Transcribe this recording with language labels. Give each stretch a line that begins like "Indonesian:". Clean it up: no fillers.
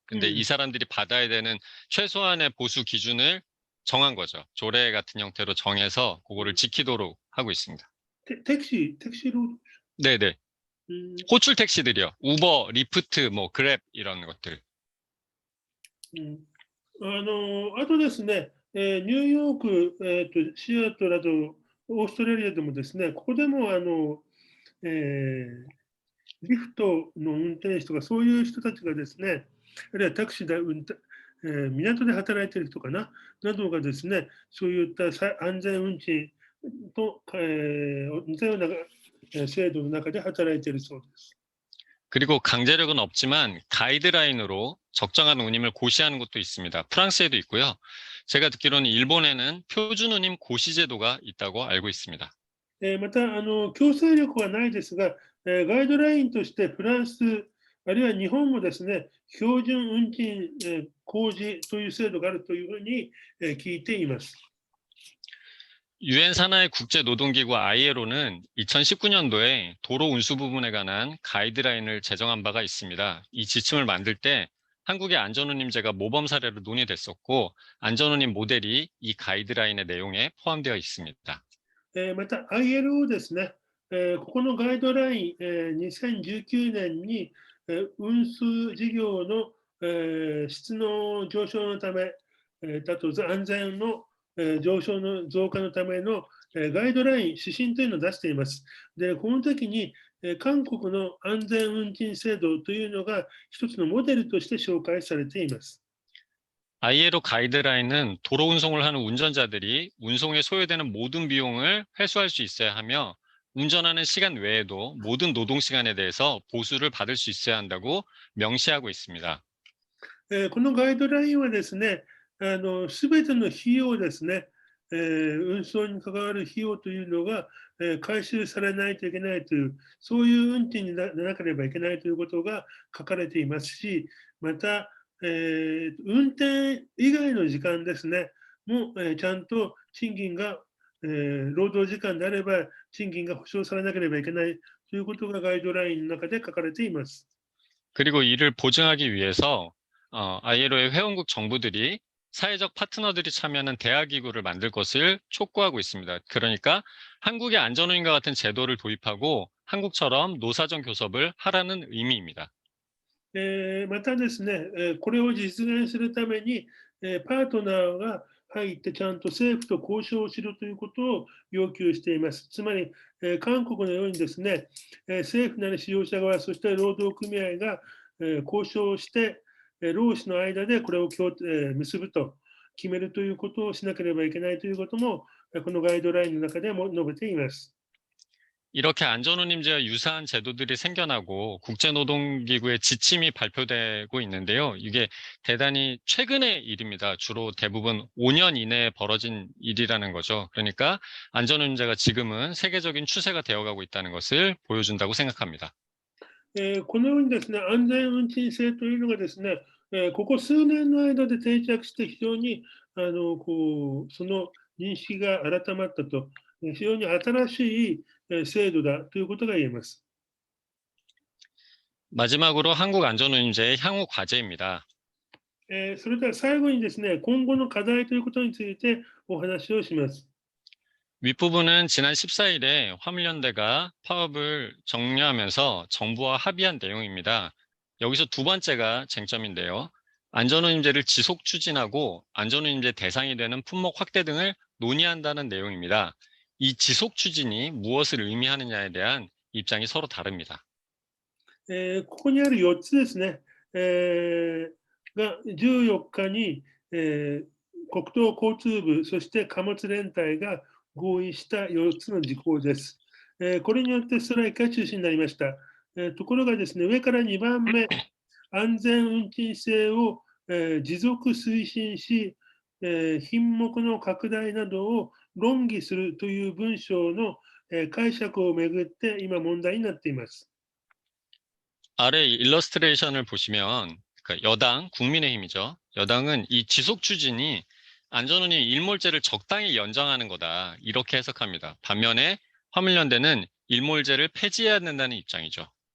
Korean: 근데 이 사람들이 받아야 되는 최소한의 보수 기준을 정한 거죠. 조례 같은 형태로 정해서 그거를 지키도록 하고 있습니다. 택시로 네네. 호출 택시들이요. 우버, 리프트, 뭐 그랩 이런 것들.
Japanese: あとですね、ニューヨーク、シアトル、あとオーストラリアでもですね、ここでもリフトの運転手とか、そういう人たちがですね、あるいはタクシーで港で働いている人かな、などがですね、そういった安全運賃と、似たような制度の中で働いているそうです。
Korean: 그리고 강제력은 없지만 가이드라인으로 적정한 운임을 고시하는 것도 있습니다. 프랑스에도 있고요. 제가 듣기로는 일본에는 표준 운임 고시 제도가 있다고 알고 있습니다.
Japanese: また強制力はないですが、ガイドラインとしてフランス、あるいは日本もですね、標準運賃公示という制度があるというふうに聞いています。
Korean: 유엔 산하의 국제노동기구 ILO는 2019년도에 도로 운수 부분에 관한 가이드라인을 제정한 바가 있습니다. 이 지침을 만들 때 한국의 안전운임제가 모범 사례로 논의됐었고 안전운임 모델이 이 가이드라인의 내용에 포함되어 있습니다.
Japanese: また ILO ですね、ここのガイドライン、2019年に、運輸事業の、質の上昇のため、だと安全の、上昇の増加のための、ガイドライン、指針というのを出しています。で、この時に、韓国の安全運賃制度というのが一つのモデルとして紹介されています。
Korean: ILO 가이드라인은 도로 운송을 하는 운전자들이 운송에 소요되는 모든 비용을 회수할 수 있어야 하며 운전하는 시간 외에도 모든 노동 시간에 대해서 보수를 받을 수 있어야 한다고 명시하고 있습니다.
Japanese: このガイドラインはですね、すべての費用ですね、運送に関わる費用というのが、回収されないといけないという、そういう運賃にならなければいけないということが書かれていますし、また、運転以外の時間ですね、も、ちゃんと賃金が、労働時間であれば賃金が保証されなければいけないということがガイドラインの中で書かれています。
Korean: 그리고 이를 보증하기 위해서 ILO의 회원국 정부들이 사회적 파트너들이 참여하는 대화기구를 만들 것을 촉구하고 있습니다. 그러니까 한국의 안전운임과 같은 제도를 도입하고 한국처럼 노사정 교섭을 하라는 의미입니다.
Japanese: またですね、これを実現するために、パートナーが入ってちゃんと政府と交渉しろということを要求しています。つまり、韓国のようにですね、政府なり使用者側、そして労働組合が、交渉して、労使の間でこれを結ぶと決めるということをしなければいけないということも、このガイドラインの中でも述べています。
Korean: 이렇게 안전운임제와 유사한 제도들이 생겨나고 국제노동기구의 지침이 발표되고 있는데요. 이게 대단히 최근의 일입니다. 주로 대부분 5년 이내에 벌어진 일이라는 거죠. 그러니까 안전운임제가 지금은 세계적인 추세가 되어가고 있다는 것을 보여준다고 생각합니다.
Japanese: このようにですね、安全運賃制というのがですね、ここ数年の間で定着して非常にその認識が改まったと、非常に新しい制度だということが言えます。
Korean: 마지막으로 한국 안전운임제의 향후 과제입니다.
Japanese: それでは最後にですね、今後の課題ということについてお話をします。
Korean: 윗부분은 지난 14일에 화물연대가 파업을 정리하면서 정부와 합의한 내용입니다. 여기서 두 번째가 쟁점인데요. 안전운임제를 지속 추진하고 안전운임제 대상이 되는 품목 확대 등을 논의한다는 내용입니다. 이 지속 추진이 무엇을 의미하느냐에 대한 입장이 서로 다릅니다.
Japanese: ここにある4つですね、が14日に、国土交通部、そして貨物連帯が合意した4つの事項です。これによってストライキが中止になりました。ところがですね、上から2番目、安全運賃制を、持続推進し、品目の拡大などを論議するという文章の、解釈をめぐって今問題になっています。
Korean: 아래 일러스트레이션을 보시면 그러니까 여당, 국민의힘이죠. 여당은 이 지속 추진이 안전운임 일몰제를 적당히 연장하는 거다. 이렇게 해석합니다. 반면에 화물연대는 일몰제를 폐지해야 된다는 입장이죠.